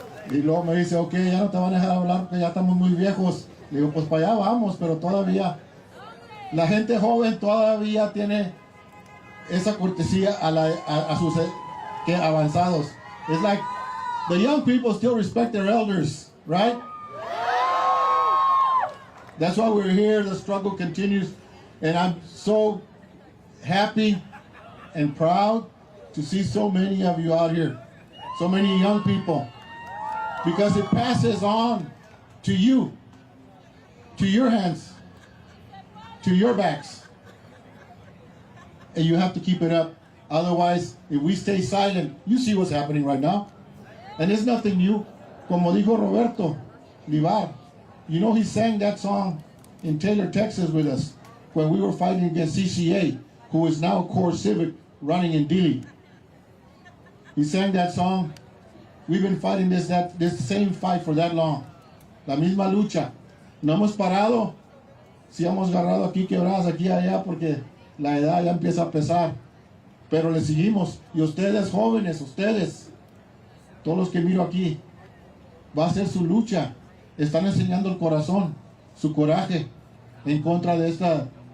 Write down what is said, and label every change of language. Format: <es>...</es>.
<es>Y luego me dice, ok, ya no te van a dejar hablar porque ya estamos muy viejos. Le digo, pues para allá vamos, pero todavía la gente joven todavía tiene esa cortesía a sus que avanzados.</es> <en>It's like the young people still respect their elders, right? That's why we're here. The struggle continues, and I'm so happy and proud to see so many of you out here, so many young people, because it passes on to you, to your hands, to your backs, and you have to keep it up. Otherwise, if we stay silent, you see what's happening right now, and it's nothing new.</en> <es>Como dijo</es> <en>Roberto Livar, you know, he sang that song in Taylor, Texas with us when we were fighting against CCA, who is now Core Civic running in Dili. He sang that song. We've been fighting this same fight for that long.</en> <es>La misma lucha. No hemos parado. Sí hemos agarrado aquí quebradas, aquí y allá, porque la edad ya empieza a pesar. Pero le seguimos. Y ustedes jóvenes, ustedes, todos los que miro aquí, va a ser su lucha. Están enseñando el corazón, su coraje en contra de esta.</es>